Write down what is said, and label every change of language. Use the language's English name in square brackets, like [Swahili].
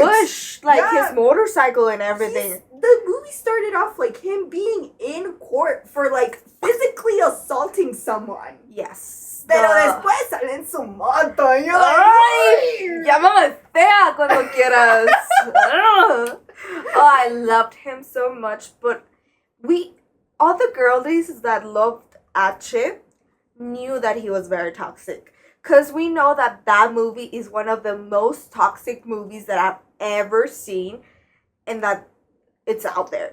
[English] Push his motorcycle and everything. The movie started off like him being in court for like physically assaulting someone. Yes. [Spanish] Pero después sale en su moto. [English] And you're like, [Spanish] ay, llámame fea cuando quieras. [English] Oh, I loved him so much, but all the girlies that loved H knew that he was very toxic. Because we know that movie is one of the most toxic movies that I've ever seen, and that it's out there.